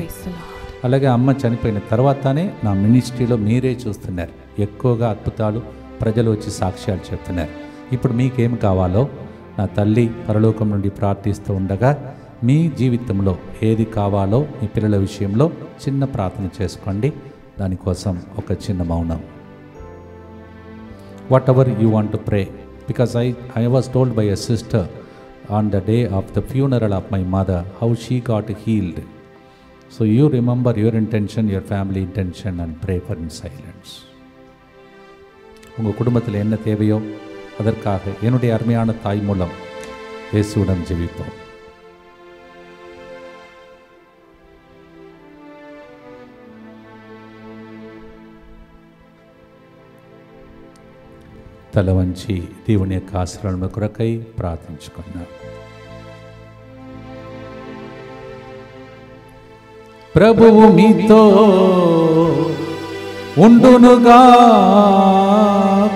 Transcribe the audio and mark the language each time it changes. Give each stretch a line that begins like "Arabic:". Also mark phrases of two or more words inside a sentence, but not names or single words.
Telugu: అలాగే అమ్మ చనిపోయిన తర్వాతనే నా మినిస్ట్రీలో మీరే చూస్తున్నారు, ఎక్కువగా అద్భుతాలు, ప్రజలు వచ్చి సాక్ష్యాలు చెప్తున్నారు. ఇప్పుడు మీకేం కావాలో నా తల్లి పరలోకం నుండి ప్రార్థిస్తూ ఉండగా మీ జీవితంలో ఏది కావాలో మీ పిల్లల విషయంలో చిన్న ప్రార్థన చేసుకోండి. దానికోసం ఒక చిన్న మౌనం.
English: whatever you want to pray, because I was told by a sister on the day of the funeral of my mother how she got healed. So you remember your intention, your family intention, and pray for in silence.
Tamil: உங்கள் குடும்பத்தில் என்ன தேவையோ அதற்காக என்னுடைய அருமையான தாய் மூலம் இயேசுவுடன் ஜெபிப்போம்.
Telugu: తల వంచి దేవుని యొక్క ఆశీర్వాదముల కొరకై ప్రార్థించుకున్నాం. ప్రభువు మీతో ఉండునుగాక,